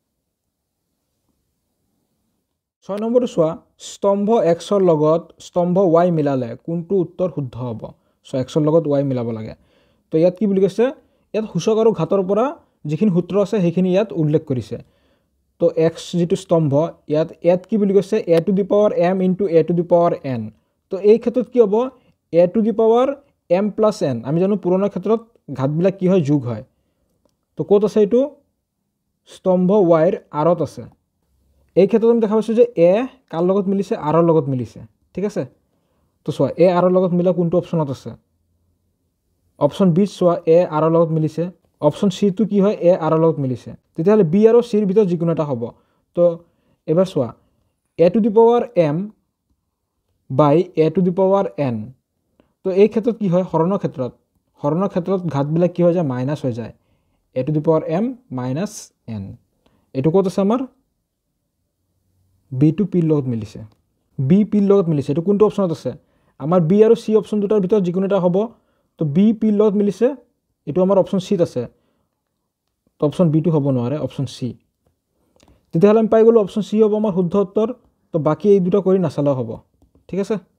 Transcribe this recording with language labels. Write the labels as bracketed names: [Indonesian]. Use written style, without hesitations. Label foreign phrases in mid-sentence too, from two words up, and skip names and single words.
[Assamese] 6 নম্বৰটো চোৱা স্তম্ভ x ৰ লগত স্তম্ভ y মিলালে কোনটো উত্তৰ শুদ্ধ হ'ব সো x ৰ লগত y মিলাব লাগে তো ইয়াত কি বুলি কৈছে ইয়াত সূচক আৰু ঘাতৰ পৰা যিখিনি সূত্ৰ আছে সেইখিনি ইয়াত উল্লেখ কৰিছে তো x যেটো স্তম্ভ ইয়াত কি বুলি কৈছে [English] a to the power m into a to the power n [Assamese] তো এই ক্ষেত্ৰত কি হ'ব [English] a to the power m plus n [Assamese] আমি জানো পুৰণা ক্ষেত্ৰত ঘাতবিলাক কি হয় যোগ হয় তো ক'ত আছে এইটো স্তম্ভ y ৰ আৰত আছে এই ক্ষেত্ৰত আমি দেখা পাইছো যে a কাৰ লগত মিলিছে r ৰ লগত মিলিছে ঠিক আছে তো চোৱা a r ৰ লগত মিলা কোনটো অপচনত আছে অপচন বি চোৱা a r ৰ লগত মিলিছে অপচন সি টো কি হয় a r ৰ লগত মিলিছে তেতিয়াহ'লে বি আৰু সি ৰ ভিতৰত যিকোনো এটা হ'ব তো এবাৰ চোৱা [English] a to the power m by a to the power n [Assamese] তো এই ক্ষেত্ৰত কি হয় হৰণৰ ক্ষেত্ৰত ঘাতবিলাক কি হৈ যায় মাইনাস হৈ যায় [English] a to the power m minus n [Assamese] এইটো ক'ত আছে আমাৰ বি টু পি লগত মিলিছে বি পি লগত মিলিছে এইটো কোনটো অপচনত আছে আমাৰ বি আৰু সি অপচন দুটাৰ ভিতৰত যিকোনো এটা হ'ব তো বি পি লগত মিলিছে এইটো আমাৰ অপচন সিত আছে তো অপচন বি টু হ'ব নোৱাৰে অপচন সি তেতিয়াহ'লে আমি পাই গ'লো অপচন সি হ'ব আমাৰ শুদ্ধ উত্তৰ তো বাকি এই দুটা কৰি নাচালেও হ'ব ঠিক আছে